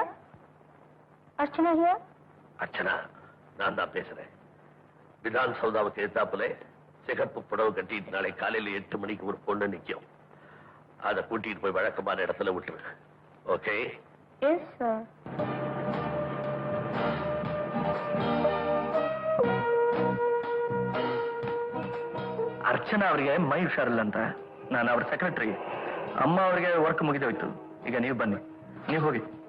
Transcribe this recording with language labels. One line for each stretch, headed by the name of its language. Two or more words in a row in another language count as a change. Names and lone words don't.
Tamil: அர்ச்சனா ஹியர். அர்ச்சனா, நான் தான் பேசுறேன். விதான் சௌதாவுக்கு எதிர்த்தாப்புல சிகப்பு புடவை கட்டிட்டு நாளை காலையில 8 மணிக்கு ஒரு பொண்ணு நிக்கும். அதை கூட்டிட்டு போய் வழக்கமான இடத்துல விட்டுரு. ஓகே?
English: yes sir.
Kannada: ಅರ್ಚನಾ ಅವರಿಗೆ ಮೈ ಹುಷಾರಿಲ್ಲ ಅಂತ ನಾನು ಅವ್ರ ಸೆಕ್ರೆಟರಿ. ಅಮ್ಮ ಅವರಿಗೆ ವರ್ಕ್ ಮುಗಿದೋಯ್ತು. ಈಗ ನೀವು ಬನ್ನಿ, ನೀವು ಹೋಗಿ.